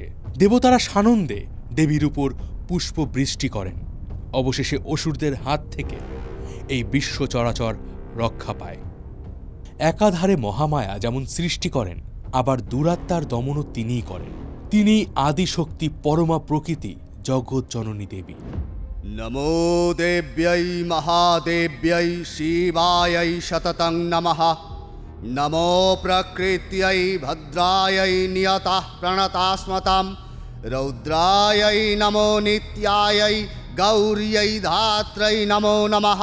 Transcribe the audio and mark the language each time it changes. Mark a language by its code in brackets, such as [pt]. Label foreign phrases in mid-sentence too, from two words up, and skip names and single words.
[bn] দেবতারা সানন্দে দেবীর উপর পুষ্প বৃষ্টি করেন। অবশেষে অসুরদের হাত থেকে এই বিশ্ব চরাচর রক্ষা পায়। একাধারে মহামায়া যেমন সৃষ্টি করেন, আবার দুরাত্মার দমনও তিনিই করেন। তিনি আদিশক্তি, পরমা প্রকৃতি, জগৎজননী দেবী। [sa] নমো দেব্যৈ মহাদেব্যৈ শিবাयै শততং নমঃ। নমো প্রকৃত্यै ভদ্রাयै নিয়তঃ প্রণতাস্মতাম। রৌদ্রাयै নমো নিত্যাयै গৌর্यै ধাত্রৈ নমো নমঃ।